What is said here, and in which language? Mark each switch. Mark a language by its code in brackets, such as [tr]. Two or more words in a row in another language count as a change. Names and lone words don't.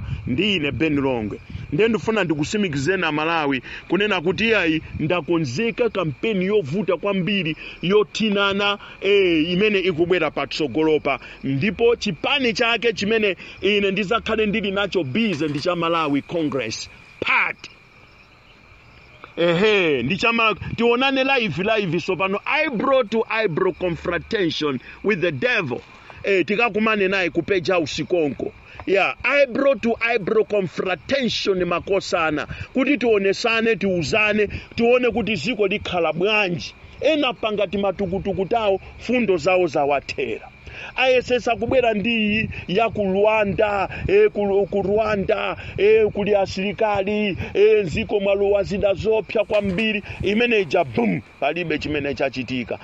[ny] Ndine Ben Longwe ndifuna ndikusimikizeni Malawi kunena kuti ayi ndakonzeka kampeni yovuta kwambiri yotinana imene ikubwera patsogolopa. Ndipo chipani chake chimene ine ndizakhale ndili nacho busy ndi cha Malawi Congress Party. Ndichama tionane [en] live sopano eyebrow to eyebrow confrontation with the devil. [ny] Tikakumane naye ku page house konko. [en] Eyebrow to eyebrow confrontation makosana. [ny] Kuti tionesane tiuzane tione kuti ziko likhala bwanji. Ena pangati matukutuku tawo fundo zawo zawathera. Ayesesa kubwera ndi ya ku Rwanda ku Rwanda kuli asilikali nziko mwalowa zida zopya kwambiri imene ija boom palibe chimene chachitika.